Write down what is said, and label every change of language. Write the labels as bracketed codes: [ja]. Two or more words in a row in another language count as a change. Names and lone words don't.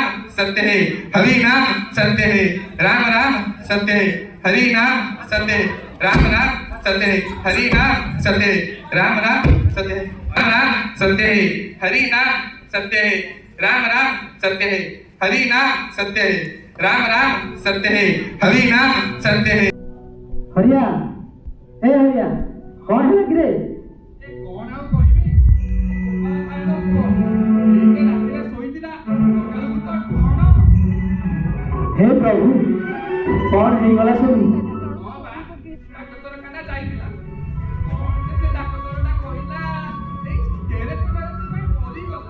[hi] सत्य है हरि नाम सत्य है राम राम सत्य है हरि नाम सत्य है राम राम सत्य है हरि नाम सत्य है राम राम सत्य है राम राम सत्य है हरि नाम सत्य है राम राम सत्य है हरि नाम सत्य है राम राम सत्य है हरि नाम सत्य है हरिया ए हरिया कौन है गिरे [or] कौन ଆଉ କହିବି ରାତିରେ ଶୋଇଥିଲା ସକାଳକୁ ତ କଣ [hi] हे प्रभु कौन [or] ହେଇଗଲା ସବୁ ହଁ ବା ଡାକ୍ତରଖାନା ଯାଇଥିଲା କଣ ସେ ଡାକ୍ତରଟା କହିଲା ଏଇ ଟେରେସ୍ ପାଇଁ ମରିଗଲା